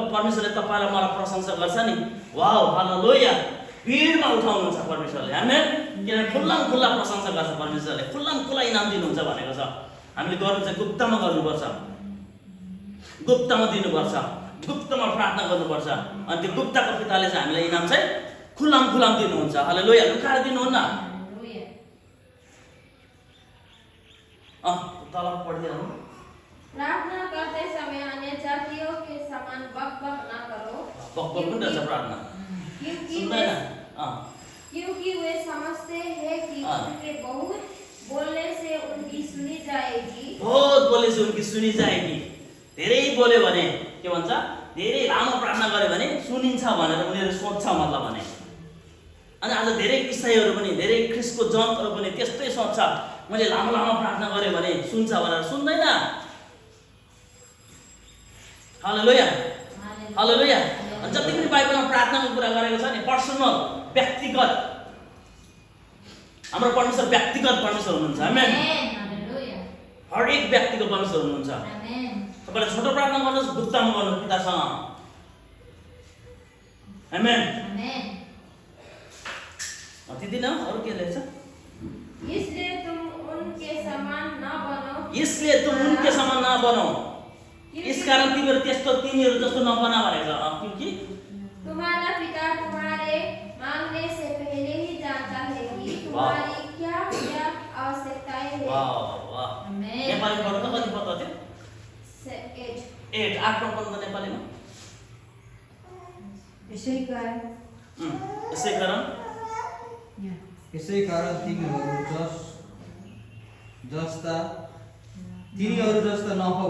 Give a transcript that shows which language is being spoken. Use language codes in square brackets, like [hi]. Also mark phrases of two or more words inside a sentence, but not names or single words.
[ne] परमेश्वरले तपाईँलाई मलाई प्रशंसा गर्छ नि वाउ हालेलुया भिडमा उठाउनुहुन्छ परमेश्वरले आमेन किनभने खुल्ला प्रशंसा गर्छ परमेश्वरले खुल्ला इनाम दिनुहुन्छ भनेको छ हामीले गर्नु चाहिँ गुप्तमा गर्नुपर्छ गुप्तमा दिनुपर्छ गुप्तमा प्रार्थना गर्नुपर्छ अनि त्यो गुप्तको पिताले चाहिँ हामीलाई इनाम चाहिँ खुल्लाम दिनुहुन्छ हालेलुया लुकाएर दिनुहुन्न तल पढिदिनु [hi] प्रार्थना करते समय अन्य जातियों के समान बकबक न करो [ne] बकबक पनि रहेछ प्रार्थना [hi] क्योंकि वे समझते हैं कि उनके बहुत बोलने से उनकी सुनी जाएगी [ne] धेरै बोल्यो भने के भन्छ धेरै लामो प्रार्थना गर्यो भने सुनिन्छ भनेर उनीहरू सोच्छ मतलब भने अनि आज धेरै ईसाईहरू पनि धेरै ख्रिस्टको जनहरू पनि त्यस्तै सोच्छ मैले लामो प्रार्थना गरेँ भने सुन्छ भनेर सुन्दैन हालेलुया अनि जति पनि बाइबलमा प्रार्थनाको कुरा गरेको छ नि पर्सनल व्यक्तिगत हाम्रो परमेश्वर व्यक्तिगत परमेश्वर हुनुहुन्छ आमेन हरेक व्यक्तिको परमेश्वर हुनुहुन्छ तपाईले छोटो प्रार्थना गर्नुहोस् गुप्तमा गर्नुहोस् पितासँग आमेन त्यति नै अरु के लेख्छ [hi] इसलिए तुम उनके समान न बनो [ne] यसकारण तिमीहरू त्यस्तो तिनीहरू जस्तो नबना भनेको छ। [hi] क्योंकि तुम्हारा पिता तुम्हारे मांगने से पहले ही जानता है कि तुम्हारी क्या क्या आवश्यकताएं हैं। [ne] वाह वाह नेपाली पढ्नु त कति पत्ता थियो? 8 8 पढ्नु त नेपालीमा। यसै कारण यसै कारण यहाँ यसै कारण तिनीहरू जस्ता नहौ।